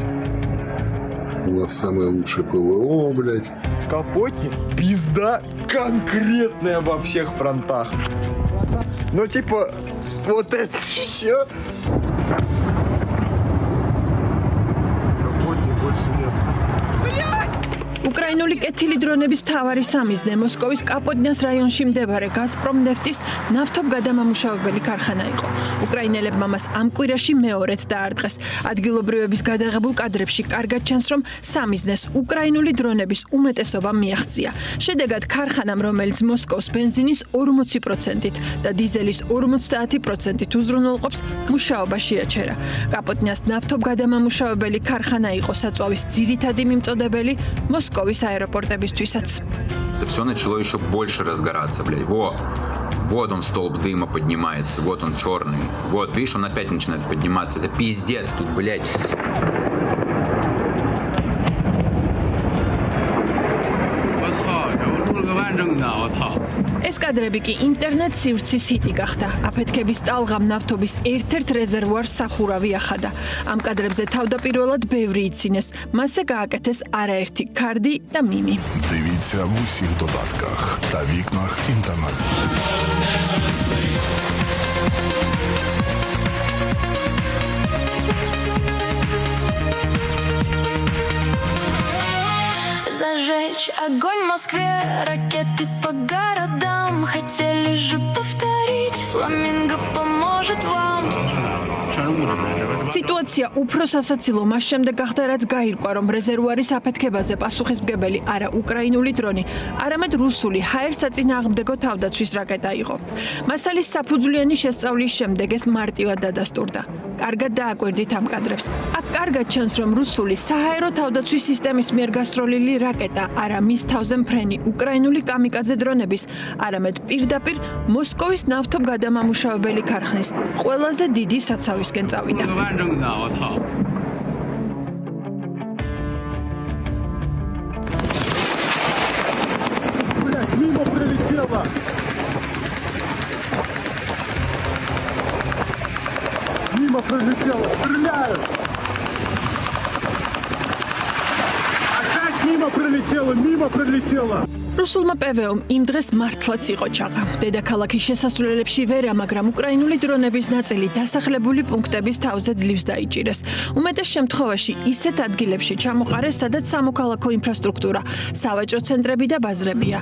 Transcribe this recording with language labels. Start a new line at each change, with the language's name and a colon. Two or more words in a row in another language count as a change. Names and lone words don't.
Russian: У нас самое лучшее ПВО, блядь. Капотник пизда конкретная во всех фронтах. Ну типа вот это все. Капотник больше нет.
Georgian: უკრაინული კეთილი დრონების მთავარი სამიზნე მოსკოვის კაპოდნიას რაიონში მდებარე გაზპრომ ნეფტის ნავთობგადამამუშავებელი ქარხანა იყო. უკრაინელებმა მას ამ კვირაში მეორედ დაარტყეს. ადგილობრივების გადაღებულ კადრებში კარგად ჩანს, რომ სამიზნეს უკრაინული დრონების უმეტესობა მიაღწია. შედეგად ქარხანამ, რომელიც მოსკოვს ბენზინის 40%-ით და დიზელის 50%-ით უზრუნველყოფს, მუშაობა შეაჩერა. კაპოდნიას ნავთობგადამამუშავებელი ქარხანა იყო საწვავის ძირითადი მიმწოდებელი Московის аэропортებისთვისაც.
Russian: Это все начало еще больше разгораться, блядь. Вот он столб дыма поднимается, вот он черный. Вот, видишь, он опять начинает подниматься. Это пиздец тут, блядь.
Georgian: ეს კადრები კი ინტერნეტ სივრცის ჰიტი გახდა. აფეთქების ტალღამ ნავთობის ერთ-ერთ რეზერვუარს სახურავი ახადა. ამ კადრებზე თავდაპირველად ბევრი იცინეს. მასზე გააკეთეს არაერთი ქარდი და მიმი.
Ukrainian: Дивіться в усіх додатках та вікнах інтернету.
Russian: Зажечь огонь в Москве, ракеты по городам. Хотели же повторить, фламинго поможет вам.
Georgian: სიტუაცია უფრო სასაცილო მას შემდეგ გახდა, რაც გაირკვა, რომ რეზერვუარის აფეთქებაზე პასუხისმგებელი არა უკრაინული დრონი, არამედ რუსული ჰაერ-საწინააღმდეგო თავდაცვის რაკეტა იყო. მასალის საფუძვლიანი შესწავლის შემდეგ ეს მარტივად დადასტურდა. კარგად დააკვირდით ამ კადრებს. აქ კარგად ჩანს, რომ რუსული საჰაერო თავდაცვის სისტემის მიერ გასროლილი რაკეტა არა მის თავზე მფრენი უკრაინული კამიკაძე დრონების, არამედ პირდაპირ მოსკოვის ნავთობგადამამუშავებელი ქარხნის ყველაზე დიდი საცავისკენ წავიდა.
Russian: Блядь, мимо прилетело. Мимо прилетело, стреляют. Опять мимо прилетело.
Georgian: რუსულმა პევეომ იმ დღეს მართლაც იყო ჩაღა. დედაქალაქის შესასვლელებში ვერა, მაგრამ უკრაინული დრონების ნაწილი დასახლებული პუნქტების თავზე ძლივს დაიჭირეს. უმეტეს შემთხვევაში ისეთ ადგილებში ჩამოყარეს, სადაც სამოქალაქო ინფრასტრუქტურა, სავაჭრო ცენტრები და ბაზრებია.